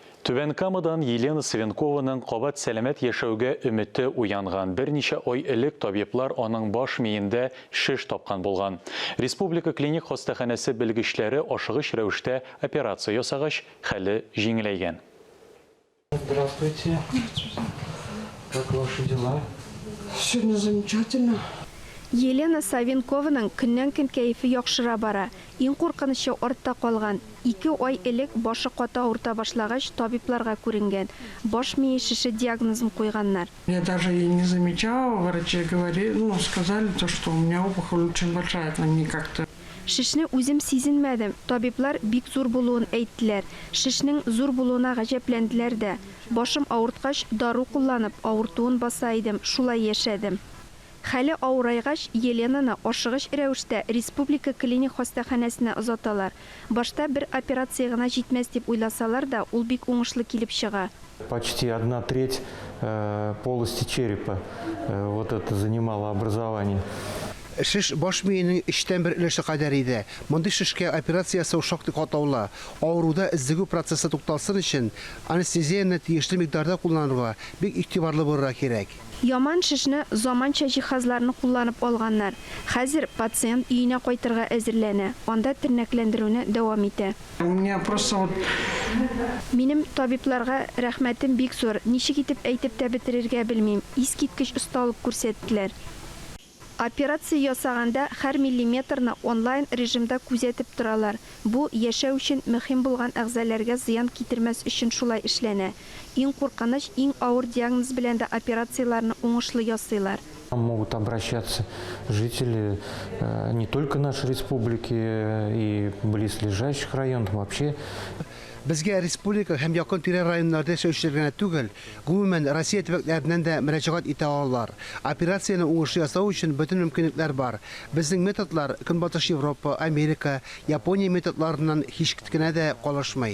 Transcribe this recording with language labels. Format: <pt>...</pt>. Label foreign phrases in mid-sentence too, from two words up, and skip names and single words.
<tt>Түбән Камадан Елена Савенкованың қабат сәлемет яшәүгә үміті уянған. Берничә ай элек табиблар аның баш миендә шеш тапкан булган. Республика клиник хастаханәсе белгечләре ашыгыч рәвештә операция ясагач, хәле җиңеләйгән.</tt> <ru>Здравствуйте. Как ваши дела? Сегодня замечательно.</ru> <tt>Елена Савенкованың көннән-көн кәефе яхшыра бара. Иң куркынычы артта калган. 2 ай элек башы ката авырта башлагач табибларга күренгән. Баш мие шеше диагнозын куйганнар.</tt> <ru>Я даже и не замечала, врачи говорили, сказали, что у меня опухоль очень большая, там не как-то.</ru> <tt>Шишне үзем сизенмәдем. Табиблар бик зур булуын әйттеләр. Шишнең зур булуына гаҗәпләнделәр дә. Башым авырткач дару кулланып авыртуын баса идем, шулай яшәдем. Хәле авырайгач, Еленаны ашыгыч рәвештә республика клиник хастаханәсенә озаталар. Башта бер операция гына җитмәс дип уйласалар да, ул бик уңышлы килеп чыга.</tt> <ru>Почти 1/3 полости черепа вот это занимало образование.</ru> <tt>Шиш баш миенең эчтән бер өлеше кадәр иде. Мондый шишкә операция ясау шактый катлаулы. Авыруда эзлегү процессы тукталсын өчен анестезияны тиешле микъдарда кулланырга бик игътибарлы булырга кирәк. Яман шишне заманча җиһазларны кулланып алганнар. Хәзер пациент өенә кайтырга әзерләнә. Анда тернәкләндерүне дәвам итә.</tt> <ru>У меня просто вот...</ru> <tt>Минем табибларга рәхмәтем бик зур. Ничек итеп әйтеп тә бетерергә белмим. Искиткеч осталык күрсәттеләр. Операция ясаганда һәр миллиметрны онлайн режимда күзәтеп торалар. Бу яшәү өчен мөһим булган әгъзаларга зыян китермәс өчен шулай эшләнә. Иң куркыныч, иң авыр диагноз белән дә операцияларны уңышлы ясыйлар.</tt> <ru>Могут обращаться жители не только нашей республики и близлежащих районов вообще.</ru> <tt>Безгә республика һәм якын тирә районнарда яшәүчеләргә түгел, гомумән Россия төбәкләреннән дә мөрәҗәгать итә алалар. Операцияны уңышлы ясау өчен бөтен мөмкинлекләр бар. Безнең методлар Көнбатыш Европа, Америка, Япония методларыннан һич кенә дә калышмый.</tt>